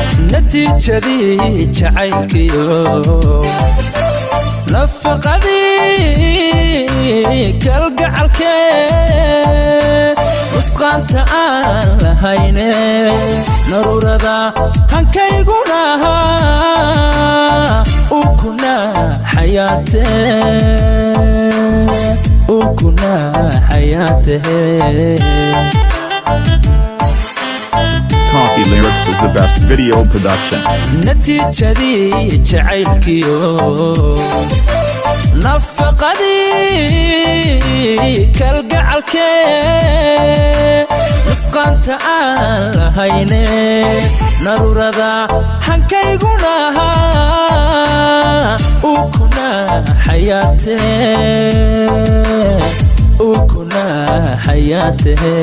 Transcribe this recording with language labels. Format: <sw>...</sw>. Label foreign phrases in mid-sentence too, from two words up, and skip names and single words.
<so>Natiijadii jacaylkiyo nafaqadii kalgacalkee, nusqaanta aan lahayne, narurada hankayguna ahaa, ukuna xayaate, ukuna xayaate.</so> <en>Coffee Lyrics is the best video production.</en> <so>Natiijadii jacaylkiyo nafaqadii kalgacalkee, nusqaanta aan lahayne, narurada hankayguna ahaa, ukuna xayaate, ukuna xayaate.</so>